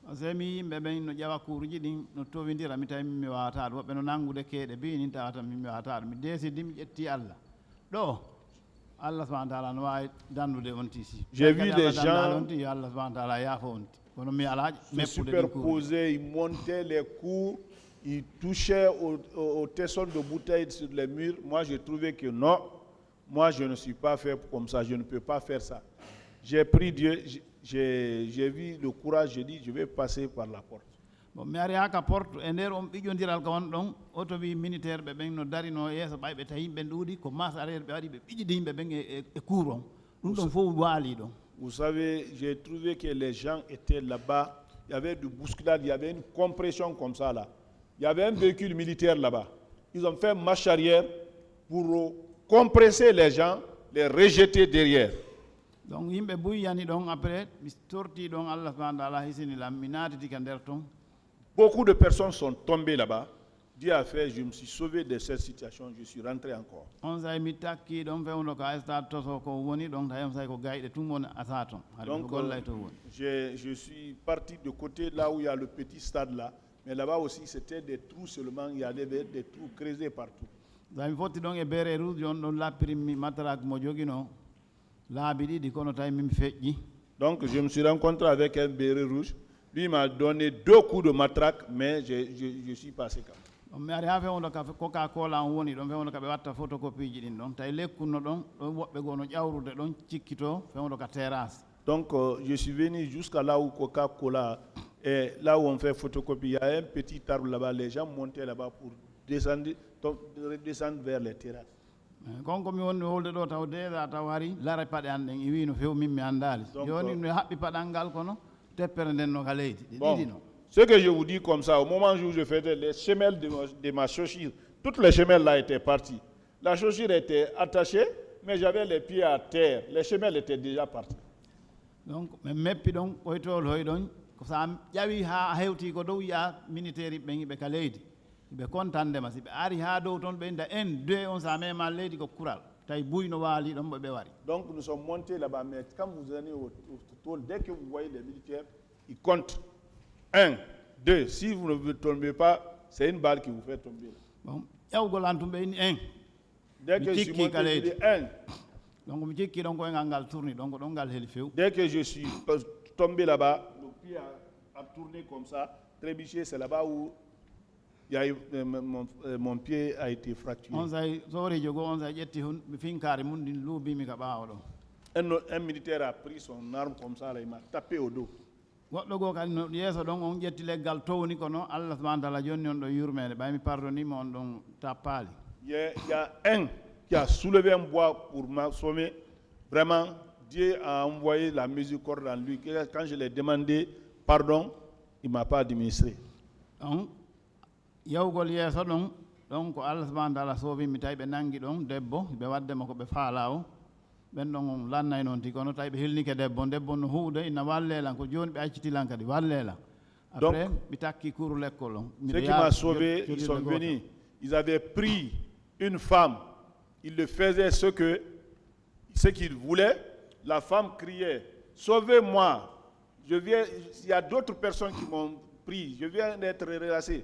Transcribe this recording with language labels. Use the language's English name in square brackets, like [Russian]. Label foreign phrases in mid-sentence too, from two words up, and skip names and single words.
[French] J'ai vu les gens se superposer, ils montaient les cours, ils touchaient au tesson de bouteilles sur les murs. Moi, j'ai trouvé que non, moi, je ne suis pas fait comme ça, je ne peux pas faire ça. J'ai pris Dieu, j'ai vu le courage, j'ai dit, je vais passer par la porte. Bon, [Fula] mi ari haka porte e nder on ɓiƴƴondiral ka won ɗon auto wi militaire ɓe ɓen no darino yeeso ɓay ɓe tawi yimɓe ɗuuɗi ko [French] masse arrière [Fula] ɓe waɗi ɓe ɓiƴƴidi yimɓe ɓen e cour on ɗum ɗon fof waali ɗon. [French] Vous savez, j'ai trouvé que les gens étaient là-bas, il il y avait du bousculade, il y avait une compression comme ça là. Il y avait un véhicule militaire là-bas. Ils ont fait marche arrière pour compresser les gens, les rejeter derrière. [Fula] Donc yimɓe buyyani ɗon après mi torti ɗon Allah [Arabic] subhanahu wa ta'ala [Fula] hisini lam mi naatiti ka nder ton. [French] Beaucoup de personnes sont tombées là-bas. Dieu a fait, je me suis sauvé de cette situation, je suis rentré encore. [Fula] On say mi takki ɗon fewno ka stade toso ko woni ɗon tawi say ko gayɗe tum woni asa ton Donc gollay to woni. [French] je suis parti de côté là où il y a le petit stade là, mais là-bas aussi c'était des trous seulement, il y avait des trous creusés partout. [Fula] So mi fotti ɗon e beere rouge on ɗon lappirinmi matrak mo jogino laabi ɗiɗi kono tawi min feƴƴi. [French] Donc je me suis rencontré avec un béret rouge. Lui m'a donné 2 coups de matraque, mais je suis passé quand même. [Fula] Mi ari ha fewno ka coca cola on woni ɗon fewno ka ɓe watta photocopie ji ɗin ɗon tawi lekkunno ɗon ɗon woɓɓe goo no ƴawrude ɗon cikkito fewno ka terrasse. [French] Donc je suis venu jusqu'à là où Coca-Cola et là où on fait photocopie. Il y a un petit arbre là-bas, les gens montaient là-bas pour redescendre vers les terrasses. [Fula] konko mi wonni wolde ɗo taw déjà taw hari lara paɗe an ɗen i wi no few min mi anndali joni no haɓɓi paɗal ngal kono teppere nden no ka leydi ɗe ɗiɗi no. [French] Ce que je vous dis comme ça, au moment où je faisais les semelles de ma chaussure, toutes les semelles là étaient parties. La chaussure était attachée, mais j'avais les pieds à terre. Les semelles étaient déjà parties. [Fula] Donc mi meppi ɗon ɓoytol hoy ɗon ko sa ƴawi ha hewti ko dow yiya militaire ɓe yiɓe ka leydi ɓe contandema si ɓe ari ha dow toon ɓe inda [French] en deux [Fula] on sa mema leydi ko kural tawi buyno waali ɗon ɓe wari. [French] Donc nous sommes montés là-bas, mais quand vous allez au tôle, dès que vous voyez les militaires, ils comptent. 1, 2, si vous ne tombez pas, c'est une balle qui vous fait tomber. Bon, [Fula] ƴewgol an tumɓe inni 1. [French] Dès que je suis monté, je dis 1. [Fula] Donc mi cikki ɗon koye ngal tourni ɗon ko ɗon ngal heli few. [French] Dès que je suis tombé là-bas, le pied a tourné comme ça, trébuché, c'est là-bas où il y a eu, mon pied a été fracturé. [Fula] On say sowrijo goo on say ƴetti finkare mum ndin luubimi ka ɓaawo ɗon. [French] Un militaire a pris son arme comme ça, là, il m'a tapé au dos. Goɗɗo goo kadi no yeeso ɗon on ƴetti leggal towni kono Allah [Arabic] subhanahu wa taala [French] jonni on ɗo yurmede ɓaymi pardonnima on ɗon tappali. Il y a un qui a soulevé un bois pour m'assommer. Vraiment, Dieu a envoyé la miséricorde en lui. Quand je lui ai demandé pardon, il ne m'a pas administré. [Fula] Donc yawgol yeeso ɗon ɗon ko Allah [Arabic] subhanahu wa taala [Fula] soowimi tawi ɓe nangi ɗon debbo ɓe waddema ko ɓe faala o ɓen ɗon on lannay noon tigi kono tawi ɓe helnike debbo no huude ina wallelan ko joni ɓe accitilan kadi wallela. Après mi takki [French] cours l'école [Fula] on. [French] Ceux qui m'ont sauvé, ils sont venus. Ils avaient pris une femme. Ils le faisaient ce qu'ils voulaient. La femme criait, sauvez-moi. Il y a d'autres personnes qui m'ont pris. Je viens d'être relaxé.